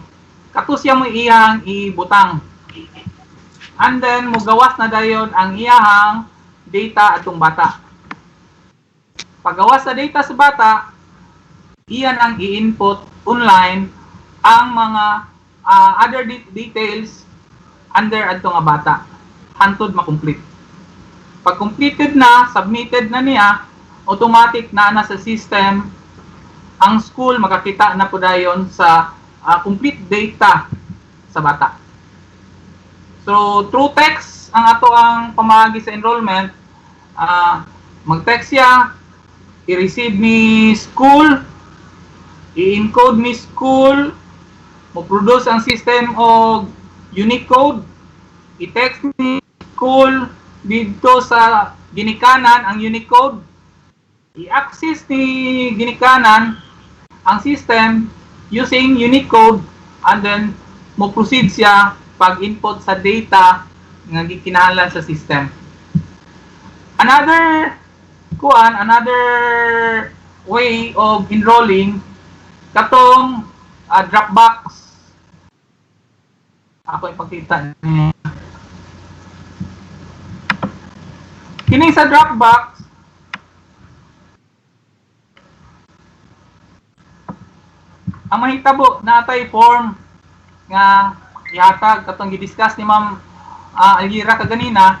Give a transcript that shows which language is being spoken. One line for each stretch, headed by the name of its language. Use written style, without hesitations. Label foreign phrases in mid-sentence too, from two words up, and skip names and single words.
Cebuano: Kato siya mo iyang ibutang.
English: And then
Cebuano: mugawas na dayon ang iyahang data atong bata. Paggawas sa data sa bata, iyan ang i-input online ang mga
English: other details
Cebuano: under adto nga bata hantod ma-complete. Pag completed na, submitted na niya, automatic na sa system ang school makakita na po dayon sa complete data sa bata. So
English: through text
Cebuano: ang ato ang pamagi sa enrollment, mag-text siya, i-receive ni school, i-encode ni school, mo-produce ang system og
English: unique code,
Cebuano: i-text ni school dito sa ginikanan ang
English: unique code,
Cebuano: i-access ni ginikanan ang system
English: using unique code, and then
Cebuano: mo-proceed siya pag-input sa data nga gikinahanglan sa system.
English: Another way of enrolling katong Dropbox.
Cebuano: Ako ipakita niya. Kining sa Dropbox, ang mahitabo natay form nga ihatag katong gi-discuss ni Ma'am Alira kaganina.